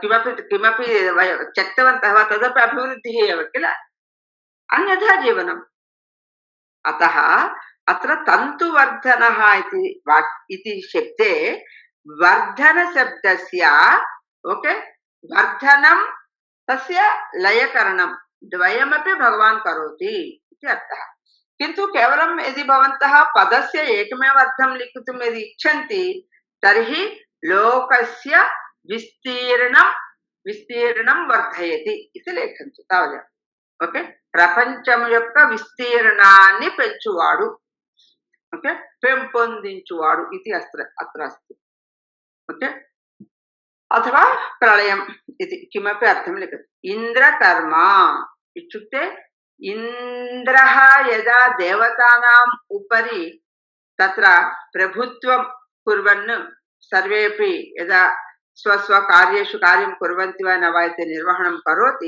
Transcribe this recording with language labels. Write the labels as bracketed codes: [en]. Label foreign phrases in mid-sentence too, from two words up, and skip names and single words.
[sa] किमपि त्यक्तवन्तः वा तदपि अभिवृद्धिः एव किल अन्यथा जीवनम् अतः अत्र तन्तुवर्धनः इति शब्दे वर्धनशब्दस्य ओके वर्धनं तस्य लयकरणं द्वयमपि भगवान् करोति इति अर्थः किन्तु केवलं यदि भवन्तः पदस्य एकमेव अर्थं लिखितुं यदि इच्छन्ति तर्हि लोकस्य विस्तीर्णं वर्धयति इति लेखन्तु तावदेव ओके [te] ప్రపంచం యొక్క విస్తీర్ణాన్ని పెంచువాడు ఓకే పెంపొందించువాడు ఇది [sa] అత్ర अस्ति ओके अथवा प्रलयम् इति किमपि अर्थं लिखति इन्द्रकर्म इत्युक्ते इन्द्रः यदा देवतानाम् उपरि तत्र प्रभुत्वं कुर्वन् सर्वेपि यदा स्वस्वकार्येषु कार्यं कुर्वन्ति वा न वा इति निर्वहणं करोति